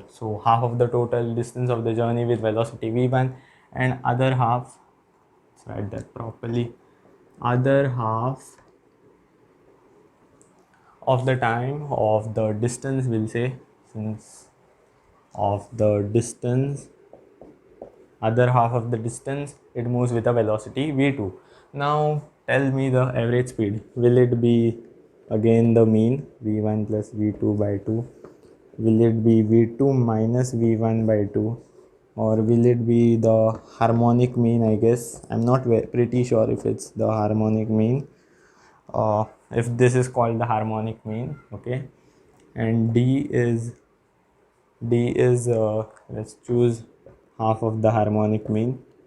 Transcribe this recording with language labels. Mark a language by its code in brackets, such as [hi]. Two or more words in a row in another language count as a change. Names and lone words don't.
[en] So half of the total distance of the journey with velocity v1, and other half, let's write that properly, other half of the time of the distance, we'll say, since of the distance, other half of the distance, it moves with a velocity v2. Now tell me the average speed. Will it be again the mean v1 plus v2 by 2? Will it be v2 minus v1 by 2? Or will it be the harmonic mean? I guess I'm not pretty sure if it's the harmonic mean, if this is called the harmonic mean. Okay, and d is let's choose half of the harmonic mean.